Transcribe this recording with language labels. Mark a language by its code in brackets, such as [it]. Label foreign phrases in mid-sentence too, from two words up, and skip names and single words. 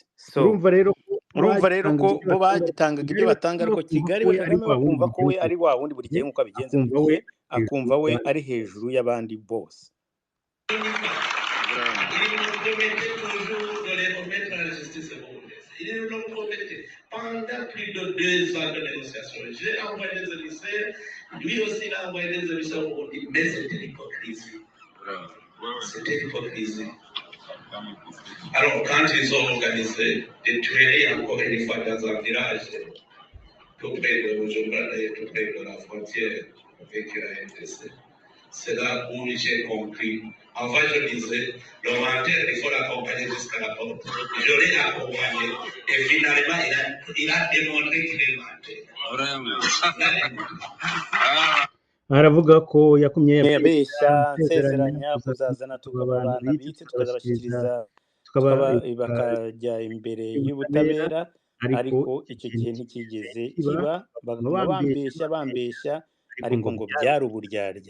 [rw] urumva rero ko bo bagitangaga ibyo batanga, ariko Kigali we Kagame bakumva ko we ari wa wundi buri gihe nk'uko abigenza, akumva we ari hejuru y'abandi bose. [fr] Il nous promettait toujours de les remettre à la justice burundaise. Il nous promettait pendant plus de 2 ans de négociations. J'ai envoyé des émissaires, lui aussi il a envoyé des émissaires au Burundi, mais c'était l'hypocrisie. C'était l'hypocrisie. Alors, quand ils ont organisé des tueries encore une fois dans un village, tout près de Bujumbura, tout près de la frontière avec la RDC, c'est là où j'ai compris. Enfin, je disais, le menteur, il faut l'accompagner jusqu'à la porte. Je l'ai accompagné et finalement, il a démontré qu'il est menteur. [rw] aravuga ko yakumye yabeshya nsezeranya kuzazana abantu abitse tukazabashyikiriza bakajya imbere y'ubutabera, ariko icyo gihe ntikigeze kiba, baguma bambeshya ariko ngo byari uburyarya.